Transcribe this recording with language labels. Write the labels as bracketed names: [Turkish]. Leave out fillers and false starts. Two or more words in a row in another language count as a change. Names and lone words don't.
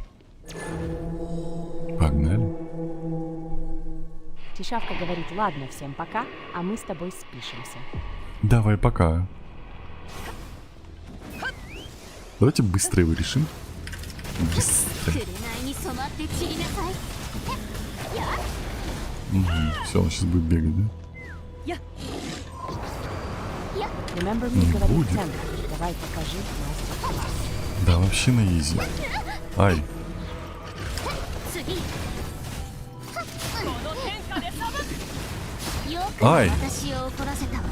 [Russian] Погнали. Тишавка говорит, ладно, всем пока, а мы с тобой спишемся. Давай, пока. Давайте быстро его решим. Быстро. [Japanese] 紅に染まって散りなさい。 [Russian] Все, он сейчас будет бегать, да? [English] Remember me, [Russian] Не говорит будет. Центр. Давай покажи мастер-класс. Да, вообще на изи. Ай, [Japanese] 次。よくはい私を怒らせたわ。